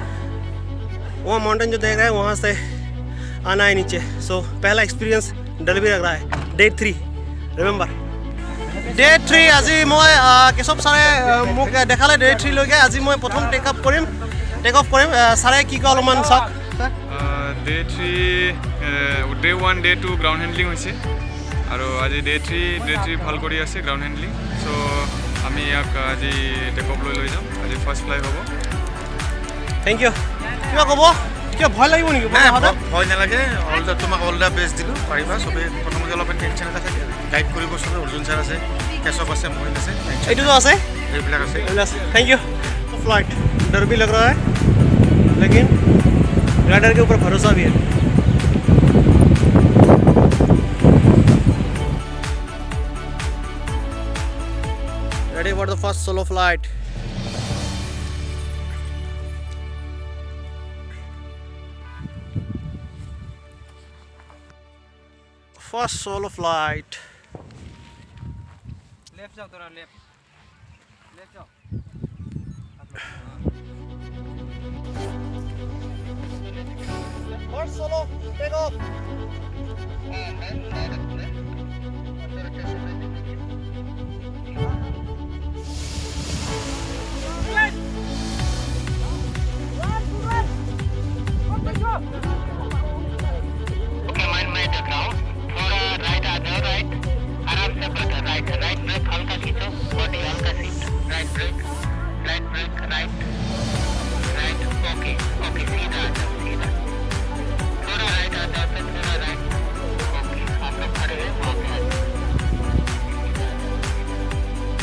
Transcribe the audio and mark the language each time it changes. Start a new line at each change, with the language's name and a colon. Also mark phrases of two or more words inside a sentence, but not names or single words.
Hindi: वहाँ माउंटेन जो देख रहे हैं वहाँ से आना है नीचे। सो पहला एक्सपीरियंस डर भी लग रहा है।
English: day 3 remember, day 3
Assamese: আজি মই কেশৱ ছাৰে মোক দেখালে ডে 3 লৈকে। আজি মই প্ৰথম
English: take off
Assamese: কৰিম। ছাৰে কি কয় অলপমান চাওক। ডে 3 ডে 1 ডে 2
English: ground handling
Assamese: হৈছে আৰু আজি ডে 3 ভাল কৰি আছে
English: ground handling.
Assamese: চ' আমি ইয়াক আজি
English: take off
Assamese: লৈ যাম। আজি
English: first fly
Assamese: হ'ব।
English: thank you.
Assamese: কিবা ক'ব? কিবা ভয় লাগিব নেকি? ভয় নালাগে, তোমাক
English: all the best
Assamese: দিলোঁ, পাৰিবা। চবেই প্ৰথমতে অলপমান টেনশ্যন এটা থাকে, গাইড কৰিব চবে। অৰ্জুন ছাৰ আছে, কেশৱ আছে, মহিন আছে, এইটোতো আছে, এইবিলাক আছে।
English: thank you.
Hindi: फ्लाइट डर भी लग रहा है, लेकिन राइडर के ऊपर भरोसा भी है।
English: ready for the first solo flight. first solo flight.
Hindi: लेफ्ट जाओ, थोड़ा लेफ्ट जाओ।
English: First solo take off. Okay, mind the ground.
Hindi: थोड़ा राइट आ जाओ, राइट आराम से बढ़ो,
English: right brake
Hindi: हल्का खींचो, बॉडी हल्का सीट,
English: right brake, right okay
Hindi: सीधा आ जाओ, सीधा थोड़ा राइट आ जाओ, फिर थोड़ा राइट। ओके आप लोग खड़े हैं, वहाँ पे आ जाओ।